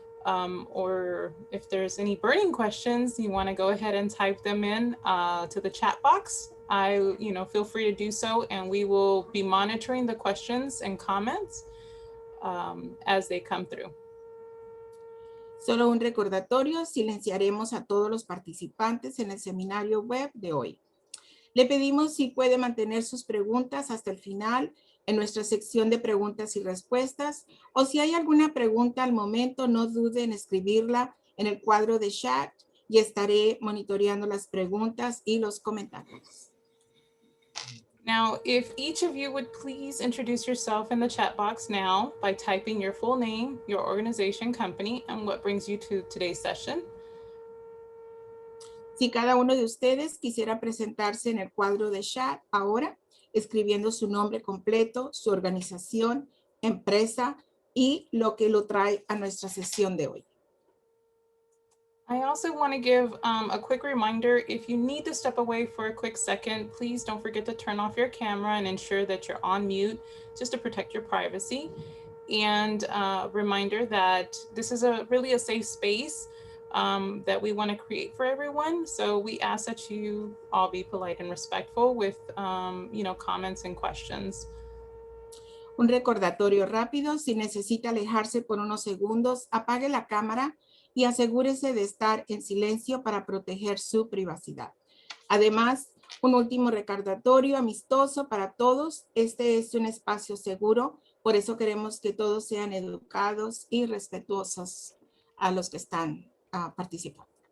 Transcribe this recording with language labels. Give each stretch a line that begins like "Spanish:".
English: Or if there's any burning questions, you want to go ahead and type them in to the chat box. Feel free to do so, and we will be monitoring the questions and comments as they come through.
Spanish: Solo un recordatorio, silenciaremos a todos los participantes en el seminario web de hoy. Le pedimos si puede mantener sus preguntas hasta el final en nuestra sección de preguntas y respuestas, o si hay alguna pregunta al momento, no dude en escribirla en el cuadro de chat y estaré monitoreando las preguntas y los comentarios.
English: Now, if each of you would please introduce yourself in the chat box now by typing your full name, your organization, company, and what brings you to today's session.
Spanish: Si cada uno de ustedes quisiera presentarse en el cuadro de chat ahora, escribiendo su nombre completo, su organización, empresa y lo que lo trae a nuestra sesión de hoy.
English: I also want to give a quick reminder, if you need to step away for a quick second, please don't forget to turn off your camera and ensure that you're on mute just to protect your privacy. And reminder that this is really a safe space that we want to create for everyone. So we ask that you all be polite and respectful with comments and questions.
Spanish: Un recordatorio rápido, si necesita alejarse por unos segundos, apague la cámara y asegúrese de estar en silencio para proteger su privacidad. Además, un último recordatorio amistoso para todos. Este es un espacio seguro, por eso queremos que todos sean educados y respetuosos a los que están participando.